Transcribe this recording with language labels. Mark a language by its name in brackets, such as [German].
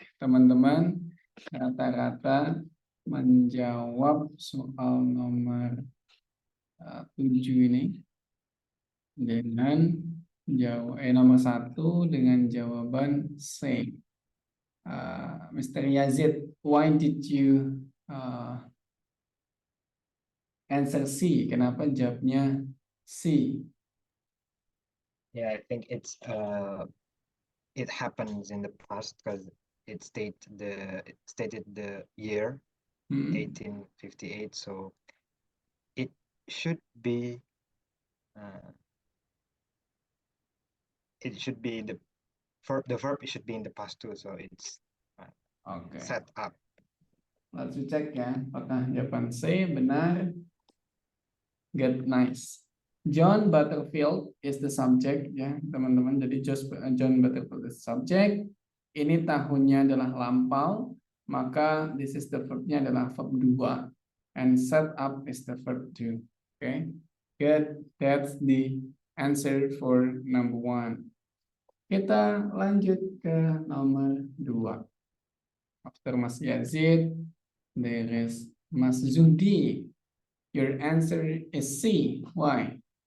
[Indonesian] Teman-teman rata-rata menjawab soal nomor 7 ini dengan nomor 1 dengan jawaban C. [English] Mr. Yazid, why did you answer C? [Indonesian] Kenapa jawabnya C? [English] Yeah, I think it happens in the past because it stated the year 1858, so it should be the verb should be in the past too, so it's Okay. set up. Let's [Indonesian] cek ya, apakah jawaban C benar? [English] Good, nice. John Butterfield is the subject, [Indonesian] ya teman-teman. Jadi [English] John Butterfield is subject. [Indonesian] Ini tahunnya adalah lampau, maka [English] this is the [Indonesian] verb-nya adalah verb 2. [English] And set up is the verb 2. Okay, good. That's the answer for number 1. [Indonesian] Kita lanjut ke nomor 2. [English] After Mas Yazid, there is Mas Zudi. Your answer is C. Why?